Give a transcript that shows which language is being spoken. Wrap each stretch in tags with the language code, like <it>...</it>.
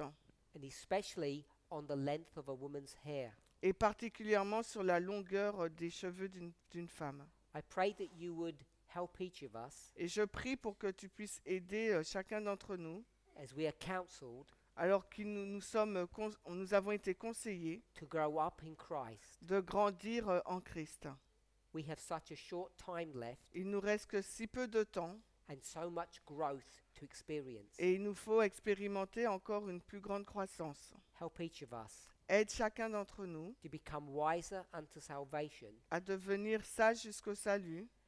<en>and especially on the length of a woman's hair.</en> <fr>et particulièrement sur la longueur des cheveux d'une femme.</fr> <en>I pray that you would help each of us</en> <fr>Et je prie pour que tu puisses aider chacun d'entre nous,</fr> <en>as we are counseled</en> <fr>alors que nous avons été conseillés</fr> <en>to grow up in Christ.</en> <fr>de grandir en Christ.</fr> <en>We have such a short time left</en> <fr>Il nous reste que si peu de temps</fr> <en>and so much growth to experience.</en> <fr>et il nous faut expérimenter encore une plus grande croissance.</fr> <en>help each of us</en> <fr>Aide chacun d'entre nous</fr> <en>to become wiser unto salvation</en> <fr>à devenir sage jusqu'au salut</fr>